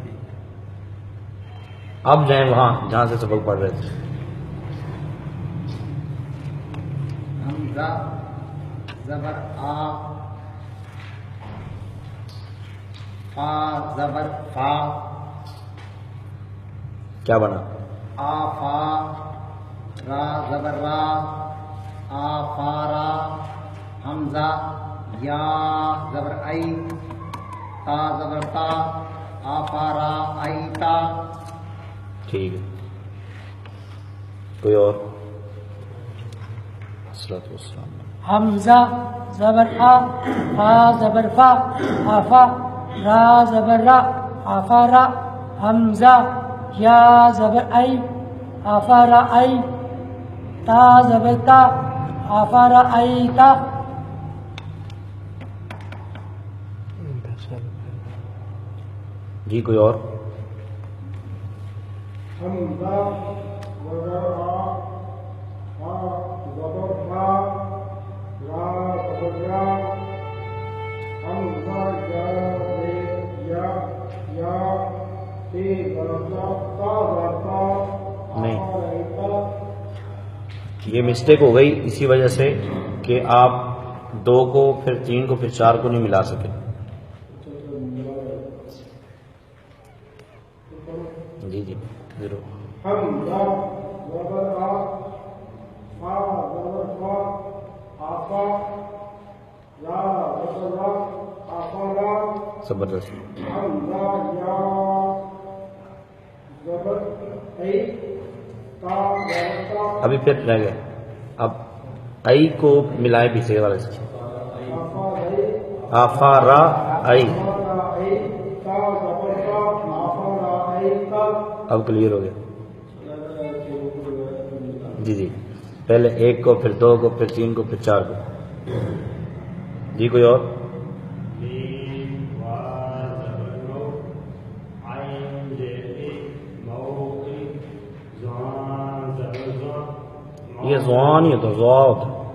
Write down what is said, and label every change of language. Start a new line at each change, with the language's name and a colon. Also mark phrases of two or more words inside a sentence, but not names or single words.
Urdu: اب جائیں وہاں جہاں سے سبق پڑھ رہے تھے. حمزہ زبر آ، فا زبر فا، کیا بنا؟ آ فا، را زبر را، آ فا را. حمزہ یا زبر ای، تا زبر تا، آ فا را ای تا. ٹھیک ہے. کوئی اور؟
Arabic: الصلاۃ والسلام.
Urdu: حمزہ زبر آ، فا زبر فا، آفا، را زبر را، آفا را. حمزہ یا زبر ای، آفا را ای، تا زبر تا، آفا را ای تا. جی کوئی اور؟ حمزہ زبر آ، فا زبر فا، را زبر را. حمزہ یا زیر یا، یا تے زبر تا، تا زبر تا، نہیں. آ رہی تا. یہ مسٹیک ہو گئی اسی وجہ سے کہ آپ 2 کو پھر 3 کو پھر 4 کو نہیں ملا سکے. جی جی ضرور. حمزہ زبر آ، فا زبر فا، آفا، را زبر را، آفا را. زبردست. حمزہ یا زبر ای، تا زبر تا، ابھی پھر رہ گئے. اب ای کو ملائے پیچھے والے سے. آفا رئی، آفا را ای. آفا را ای، تا زبر تا، آفا را ای تا. اب کلیئر ہو گیا. جی جی پہلے 1 کو پھر 2 کو پھر 3 کو پھر 4 کو. جی کوئی اور؟ یہ زوان ہی ہوتا ہے، زوا ہوتا ہے.